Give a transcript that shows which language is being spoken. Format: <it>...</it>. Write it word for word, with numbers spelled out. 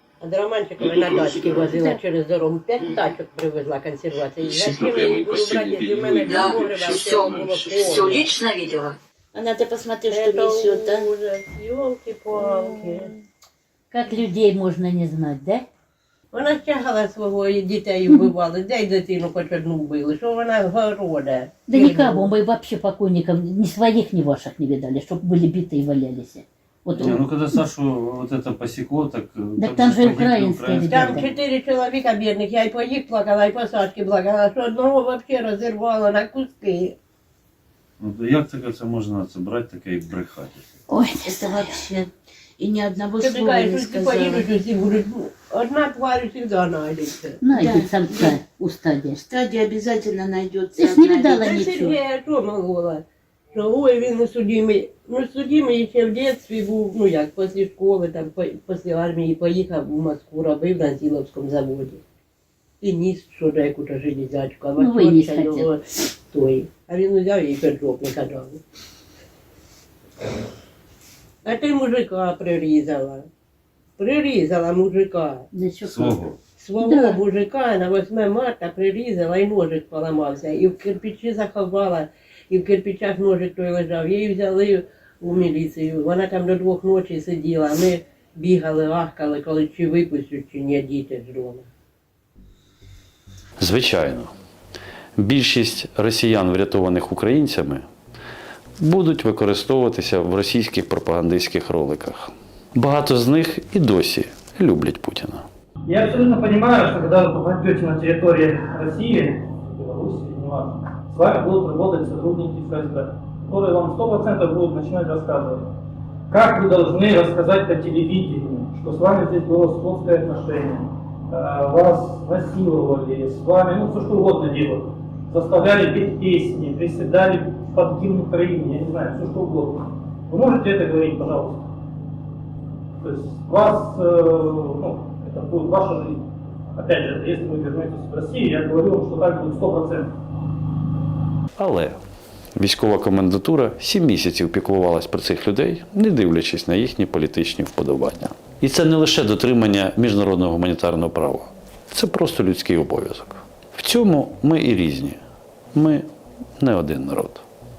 <ru>От Романчикова на тачки возила через дорогу. Пять тачок привезла консервации. Зачем ее убрать из мене? Да, все, все лично видела. А надо посмотреть, что несет, да? Ёлки-палки. Как людей можно не знать, да?</ru> <uk>Вона тягала свого і дітей вбивали, де й дитину хоч одну вбили, що вона города.</uk> <ru>Да никого, мы вообще покойников, ни своих, ни ваших не видали, чтобы были биты и валялись. Вот не, ну когда Сашу вот это посекло, так... Так там же украинские ребята. Там четыре человека бедных, я и по них плакала, и по Сашке плакала, что одного вообще разорвало на куски.</ru> <uk>Ну то як так це можна це брати, таке і брехати?</uk> <ru>Ой, не знаю. Вообще... И ни одного ты слова такая, не сказала. Ты поедешь, если будешь, одна тварь всегда найдется. Найдет да. Самца у стадии. В стадии обязательно найдется. Ты ж не видала да ничего. Сергея что могла? Что, ой,</ru> <uk>він судимий. Ну, судимий ще в детстві був, ну як, після школи, там, після армії поїхав у Москву, робив на Зіловському заводі. І ніс, що декуди железячку, а ну, ватчорка його той. А він взяв і перджопника дав. А ти мужика прирізала. Прирізала мужика. Свого. Свого да. Мужика на восьме марта прирізала і ножик поламався. І в кирпичі заховала, і в кирпичах ножик той лежав. Її взяли у міліцію. Вона там до двох ночі сиділа. Ми бігали, ахкали, коли чи випустять, чи ні, діти з дому. Звичайно. Більшість росіян, врятованих українцями, будуть використовуватися в російських пропагандистських роликах. Багато з них і досі люблять Путіна.</uk> <ru>Я абсолютно понимаю, что когда вы попадете на территорию России, Беларуси, неважно, с вами будут работать сотрудники ФСБ, которые вам сто процентов будут начинать рассказывать, как вы должны рассказать по телевидению, что с вами здесь было сходское отношение, вас насиловали, с вами, ну, все что угодно делают, заставляли петь песни, приседали под гимн Украины, я не знаю, все что угодно. Вы можете это говорить, пожалуйста? То есть вас, э, ну, это будет ваша жизнь. Опять же, если вы вернетесь в Россию, я говорю вам, что так будет сто процентов.</ru> <uk>Але військова комендатура сім місяців піклувалась про цих людей, не дивлячись на їхні політичні вподобання. І це не лише дотримання міжнародного гуманітарного права. Це просто людський обов'язок. В цьому ми і різні. Ми не один народ.</uk>